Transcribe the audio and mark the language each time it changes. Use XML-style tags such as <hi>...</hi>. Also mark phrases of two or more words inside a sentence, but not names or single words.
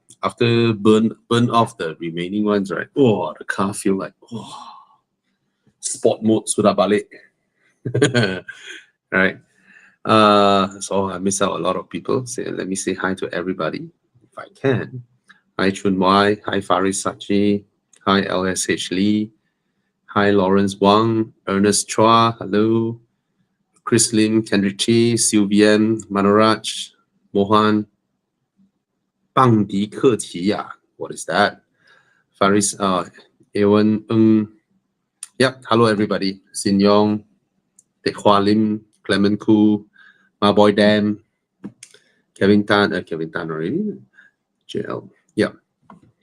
<en>After burn off the remaining ones, right? Oh, the car feel like, sport mode</en> <ms>sudah balik.</ms> <en>Right? So I miss out a lot of people. Let me say hi to everybody, if I can. Hi Chun Wai, hi Faris Sachi, hi LSH Lee, hi Lawrence Wang, Ernest Chua, hello, Chris Lim, Kendrick Chi, Sylvian, Manoraj, Mohan, Bang Di Ke Qi. What is that? Faris, Ewan, yep, hello everybody. Sin Yong, Teck Hua Lim, Clement Koo, My Boy Dan, Kevin Tan already. JL, yeah.</en>